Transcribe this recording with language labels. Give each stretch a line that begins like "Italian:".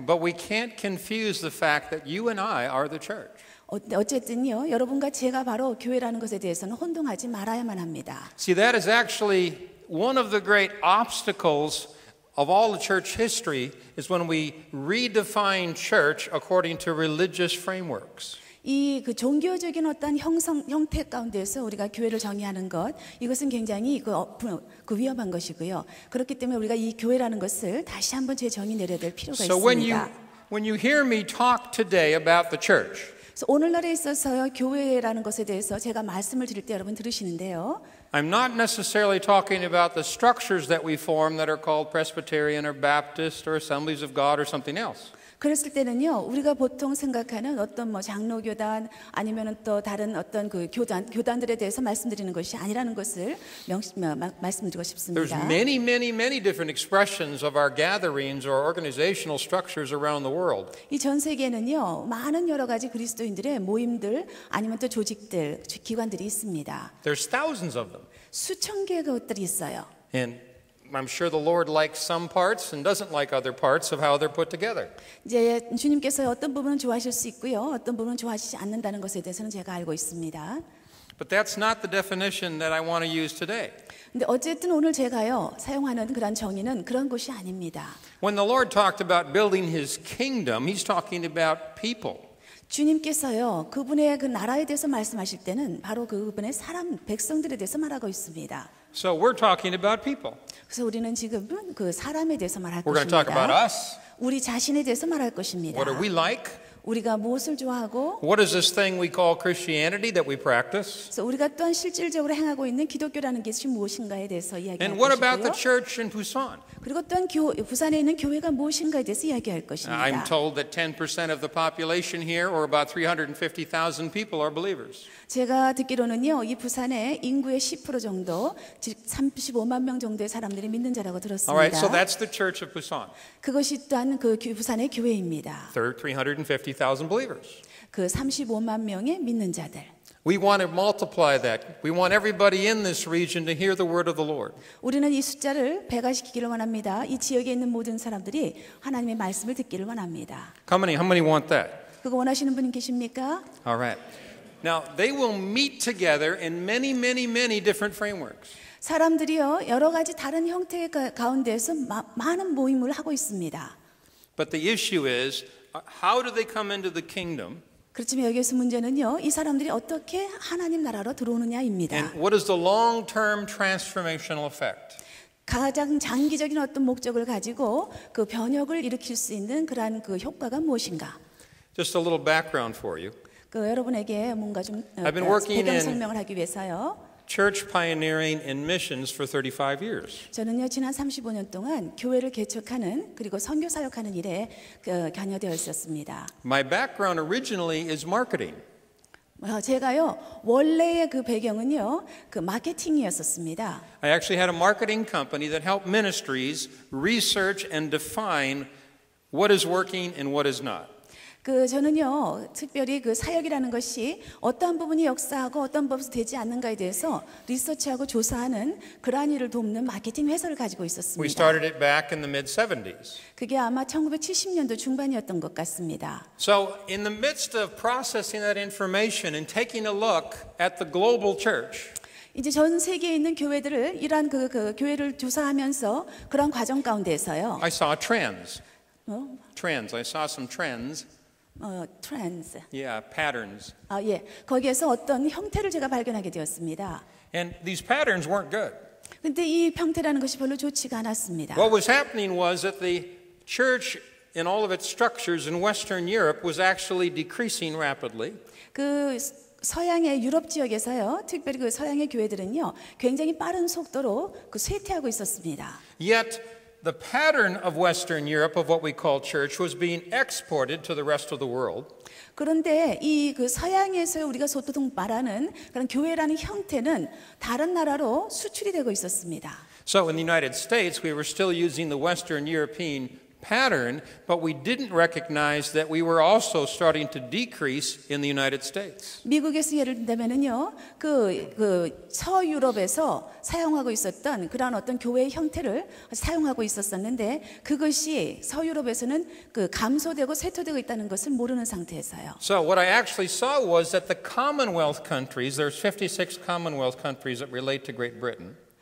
English: But we can't confuse the fact that you and I are the church.
Korean: 어쨌든요, 여러분과 제가 바로 교회라는 것에 대해서는 혼동하지 말아야만 합니다.
English: See, that is actually one of the great obstacles of all the church history is when we redefine church according to religious frameworks.
Korean: 이 그 종교적인 어떤 형태 가운데서 우리가 교회를 정의하는 것 이것은 굉장히 그 위험한 것이고요. 그렇기 때문에 우리가 이 교회라는 것을 다시 한번 재정의 내려야 될 필요가
English: So
Korean: 있습니다.
English: when you hear me talk today about the church,
Korean: 그래서 오늘날에 있어서요 교회라는 것에 대해서 제가 말씀을 드릴 때 여러분 들으시는데요.
English: I'm not necessarily talking about the structures that we form that are called Presbyterian or Baptist or Assemblies of God or something else.
Korean: 그랬을 때는요, 우리가 보통 생각하는 어떤 뭐 장로교단 아니면은 또 다른 어떤 그 교단들에 대해서 말씀드리는 것이 아니라는 것을 말씀드리고 싶습니다.
English: There's many different expressions of our gatherings or organizational structures around the world.
Korean: 이 전 세계에는요, 많은 여러 가지 그리스도인들의 모임들 아니면 또 조직들, 기관들이 있습니다.
English: There's thousands of them.
Korean: 수천 개의 것들이 있어요.
English: And I'm sure the Lord likes some parts and doesn't like other parts of how they're put together.
Korean: 이제 주님께서 어떤 부분은 좋아하실 수 있고요, 어떤 부분은 좋아하시지 않는다는 것에 대해서는 제가 알고 있습니다.
English: But that's not the definition that I want to use today.
Korean: 근데 어쨌든 오늘 제가요 사용하는 그런 정의는 그런 것이 아닙니다.
English: When the Lord talked about building His kingdom, He's talking about people.
Korean: 주님께서요 그분의 그 나라에 대해서 말씀하실 때는 바로 그분의 사람 백성들에 대해서 말하고 있습니다.
English: So we're talking about people.
Korean: 그래서 우리는 지금은 그 사람에 대해서 말할
English: We're going to talk about
Korean: 것입니다.
English: us.
Korean: 우리 자신에 대해서 말할 것입니다.
English: What are we like?
Korean: 우리가 무엇을 좋아하고
English: What is this thing we call Christianity that we practice?
Korean: 그래서 우리가 또한 실질적으로 행하고 있는 기독교라는 것이 무엇인가에 대해서 이야기할
English: And what about the
Korean: 것이고요.
English: church in Busan?
Korean: 그리고 또한 부산에 있는 교회가 무엇인가에 대해서 이야기할 것입니다.
English: I'm told that 10% of the population here, or about 350,000 people, are believers.
Korean: 제가 듣기로는요, 이 부산의 인구의 10% 정도, 즉 35만 명 정도의 사람들이 믿는 자라고 들었습니다.
English: All right, so that's the church of Busan.
Korean: 그것이 또한 그 부산의 교회입니다.
English: 350,000 believers.
Korean: 그 35만 명의 믿는 자들.
English: We want to multiply that. We want everybody in this region to hear the word of the Lord.
Korean: 우리는 이 숫자를 배가시키기를 원합니다. 이 지역에 있는 모든 사람들이 하나님의 말씀을 듣기를 원합니다.
English: How many want that?
Korean: 그거 원하시는 분 계십니까?
English: All right. Now, they will meet together in many different frameworks.
Korean: 사람들이요 여러 가지 다른 형태의 가운데서 많은 모임을 하고 있습니다.
English: But the issue is, how do they come into the kingdom?
Korean: 그렇지만 여기에서 문제는요 이 사람들이 어떻게 하나님 나라로 들어오느냐입니다.
English: And what is the long-term transformational effect?
Korean: 가장 장기적인 어떤 목적을 가지고 그 변혁을 일으킬 수 있는 그러한 그 효과가 무엇인가?
English: Just a little background for you.
Korean: 그 여러분에게 뭔가 좀
English: I've been working
Korean: 배경
English: in
Korean: 설명을 하기 위해서요.
English: church pioneering and missions for 35 years.
Korean: 저는요 지난 35년 동안 교회를 개척하는 그리고 선교 사역하는 일에 관여되어 있었습니다.
English: My background originally is marketing.
Korean: 제가요 원래의 그 배경은요 그 마케팅이었었습니다.
English: I actually had a marketing company that helped ministries research and define what is working and what is not.
Korean: 저는요 특별히 그 사역이라는 것이 어떠한 부분이 역사하고 어떤 부분이 되지 않는가에 대해서 리서치하고 조사하는 그러한 일을 돕는 마케팅 회사를 가지고
English: We
Korean: 있었습니다.
English: started it back in the mid-70s.
Korean: 그게 아마 1970년도 중반이었던 것 같습니다.
English: So in the midst of processing that information and taking a look at the global church,
Korean: 이제 전 세계에 있는 교회들을 이러한 그 교회를 조사하면서 그런 과정 가운데서요.
English: I saw trends.
Korean: 어?
English: Trends. I saw some trends.
Korean: 트렌드.
English: Yeah, patterns.
Korean: 예. 거기에서 어떤 형태를 제가 발견하게 되었습니다.
English: And these patterns weren't good.
Korean: 근데 이 형태라는 것이 별로 좋지가 않았습니다.
English: What was happening was that the church in all of its structures in Western Europe was actually decreasing rapidly.
Korean: 그 서양의 유럽 지역에서요, 특별히 그 서양의 교회들은요, 굉장히 빠른 속도로 그 쇠퇴하고 있었습니다.
English: Yet the pattern of Western Europe of what we call church was being exported to the rest of the world.
Korean: 그런데 이 그 서양에서 우리가 소통 말하는 그런 교회라는 형태는 다른 나라로 수출이 되고 있었습니다.
English: So in the United States, we were still using the Western European pattern, but we didn't recognize that we were also starting to decrease in the United States.
Korean: 미국에서 예를 든다면은요, 그 서유럽에서 사용하고 있었던 그런 어떤 교회의 형태를 사용하고 있었었는데 그것이 서유럽에서는 그 감소되고 쇠퇴되고 있다는 것을 모르는 상태에서요.
English: So what I actually saw was that the Commonwealth countries, there's 56 Commonwealth countries that relate to Great Britain.